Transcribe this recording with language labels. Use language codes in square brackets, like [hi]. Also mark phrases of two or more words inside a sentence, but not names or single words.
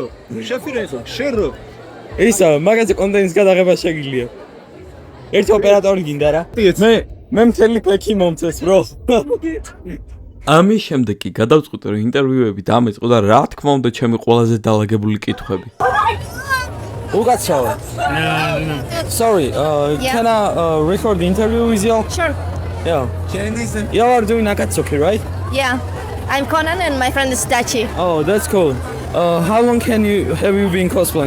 [ka] შეფი რენგოკუ, შურო. ისა, მაგაზე კონტენტის გადაღება შეგიძლია. ერთი ოპერატორი გინდა რა. მე მთელი პექი მომწეს, ბრო. ამის შემდეგ კი გადავწყვიტე რომ ინტერვიუები დამეწყო და რა თქმა უნდა ჩემი ყველაზე დალაგებული კითხვები. Ugatsawa. [en] Sorry, can I record the interview with you? Sure. Yeah. You are doing Akatsuki, right? Yeah. I'm Conan and my friend is Dachi. Oh, that's cool. How long have you been cosplaying?